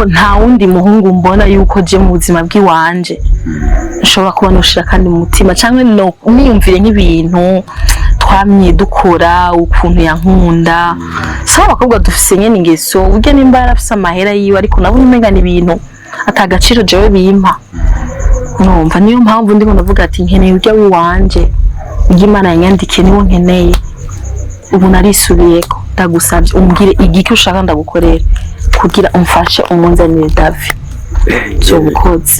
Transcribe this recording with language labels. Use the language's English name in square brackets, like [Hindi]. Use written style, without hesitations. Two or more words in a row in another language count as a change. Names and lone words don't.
[Rundi] nta wundi muhungu mbona yuko je mu buzima bw'iwanje nshobora kuba noshira kandi mu mutima cyangwa niyumvire nk'ibintu twamye dukora ukuntu yankunda sawa abakobwa dufise nyene ingeso burya nimba yarafise amahera yiwe ariko nabo umenga ni ibintu atagaciro jewe bimpa numva niyo mpamvu ndiko ndavuga ati nkeneye urya w'iwanje Imana yanyandikiye niwo nkeneye ubu narisubiyeko ndagusabye umbwire igiki ushaka ndagukorera kugira umfashe umunzanire David cyo bukoze